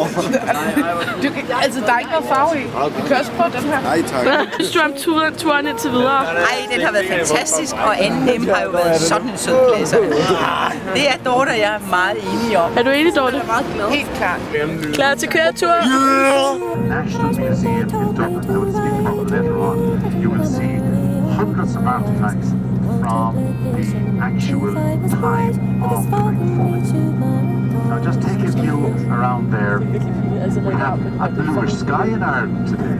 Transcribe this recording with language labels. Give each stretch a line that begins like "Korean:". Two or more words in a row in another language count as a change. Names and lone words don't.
Danish: Altså, der er ikke noget farve i. Vi kan også prøve den her. Nej, tak. Hvad synes du om turen indtil videre? Ej, den har været fantastisk, og Anne har jo været sådan en sød plads. Det er Dorte og jeg er meget enige om. Er du enig, Dorte? Jeg er meget glad. Helt klart. Klar til køretur?
English: National Museum in Dublin, I will speak about later on, you will see hundreds of artifacts from the actual time of the Great Fall. Now just take a view around there. We have a bluish sky in Ireland today.